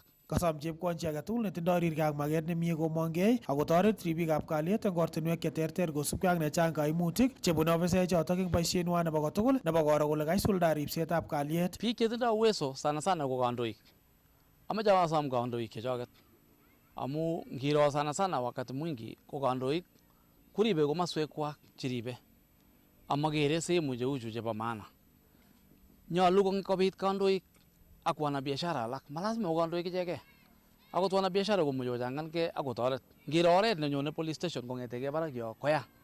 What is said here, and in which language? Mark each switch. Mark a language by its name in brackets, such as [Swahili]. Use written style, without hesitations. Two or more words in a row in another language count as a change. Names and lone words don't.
[Kalenjin] Kasom Chepkwony chi age tugul netindoi rirgei ak maget nemie komongei ako toret ribikab kalyet eng ortinwek cheterter kosubkei ak nechang kaimutik chebune ofisaek chotok eng boisieng'wa nebo kotugul nebo koro kole kaisulda ribsetab kalyet. Biik chetindoi uweso sana ko kandoik. Ameche asom kandoik chechoket. Amu ngiro sana [Swahili] wakati mwingi [Kalenjin] ko kandoik kuribe komaswekwak cheribe. Amakere sehemu cheuchu chebo maana. Nyolu kobit kandoik ak wanabiashara alak. Malazima ko kandoik ichekei. Akot wanabiashara komuchi kochangankei ak kotoret. Ngiro oret nenyone [English] police station [Kalenjin] kong'etegei barak yo koya.